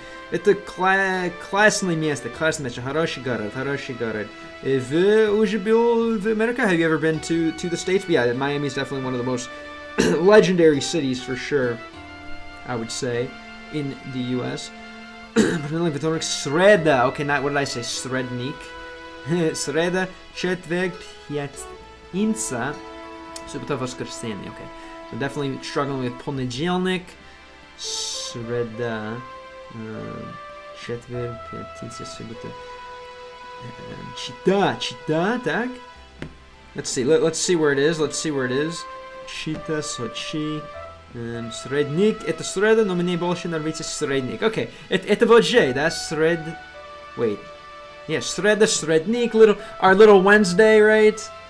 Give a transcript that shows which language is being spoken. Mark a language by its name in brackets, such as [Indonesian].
[Russian] Это классное место, хороший город. Вы уже был в Америке? [English] Have you ever been to the States? But yeah, Miami is definitely one of the most legendary cities for sure, I would say, in the U.S. Sreda. Okay, what did I say? Srednik. [Russian] Sreda, четверг, пятница, суббота, воскресенье. [English] Okay, so definitely struggling with [Russian] понедельник, среда, четверг, пятница, суббота. [English] Чита, так? Let's see where it is. [Russian] Чита, Сочи, средник. Это среда, но мне больше нравится средник. Okay, это вот же, да? [English] Wait. Yeah, [Russian] среда, средник, [English] our little Wednesday, right?